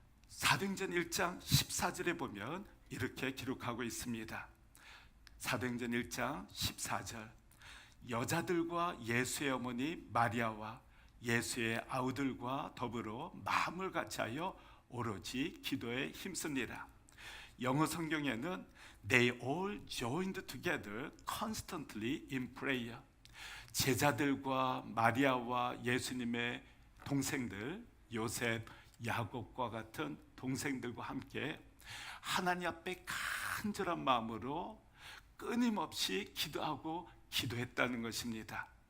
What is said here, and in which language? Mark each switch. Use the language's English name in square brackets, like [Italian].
[Korean] 사도행전 1장 14절에 보면 이렇게 기록하고 있습니다. 사도행전 1장 14절, 여자들과 예수의 어머니 마리아와 예수의 아우들과 더불어 마음을 같이하여 오로지 기도에 힘쓰니라. 영어 성경에는 [English] They all joined together constantly in prayer. [Korean] 제자들과 마리아와 예수님의 동생들 요셉, 야곱과 같은 동생들과 함께 하나님 앞에 간절한 마음으로 끊임없이 기도하고 기도했다는 것입니다.